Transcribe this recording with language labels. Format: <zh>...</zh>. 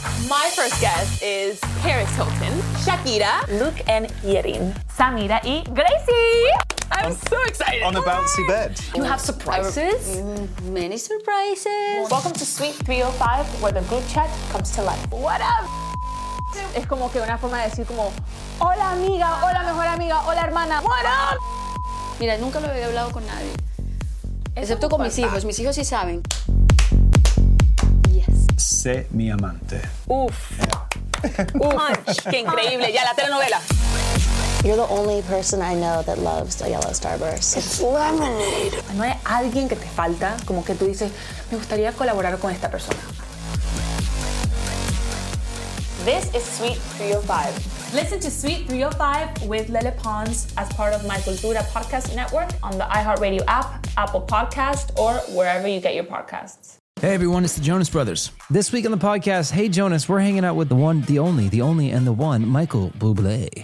<en>My first guest is Paris Hilton, Shakira, Luke and Yerin, Samira y Gracie. I'm so excited. On the bouncy bed. You have surprises? Many surprises. Welcome to Suite 305, where the group chat comes to life. What up?</en> <es>Es como que una forma de decir como, hola amiga, hola mejor amiga, hola hermana, what up? Mira, nunca lo había hablado con nadie. Excepto con mis hijos. Mis hijos sí saben. Yes. Sé mi amante. Uf. Punch. Qué increíble. Ya, la telenovela.</es> <en>You're the only person I know that loves a yellow starburst. It's lemonade.</en> <es>No hay alguien que te falta, como que tú dices, me gustaría colaborar con esta persona.</es> <en>This is Suite 305. Listen to Suite 305 with Lele Pons as part of My Cultura podcast network on the iHeartRadio app, Apple Podcast, or wherever you get your podcasts. Hey everyone, it's the Jonas Brothers. This week on the podcast, Hey Jonas, we're hanging out with the one, the only, and the one, Michael Bublé.</en>